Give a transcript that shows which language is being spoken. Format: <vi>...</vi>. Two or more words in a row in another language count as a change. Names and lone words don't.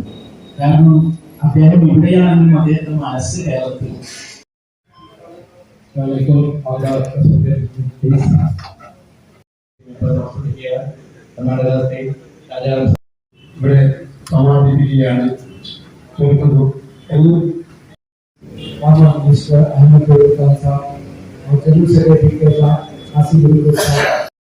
<ml>കാരണം അദ്ദേഹം ഇവിടെയാണെന്നും അദ്ദേഹത്തിന്റെ മനസ്സ് കേരളത്തിൽ. കർണാടക സ്റ്റേറ്റ് രാജാവ് ഇവിടെ സമാപിക്കുകയാണ്.</ml> <hi>ചോദിക്കുന്നു मिनिस्टर अहमद वेवर्स साहब और</hi> <en>general secretary</en> <hi>के साथ आसिफ साहब</hi>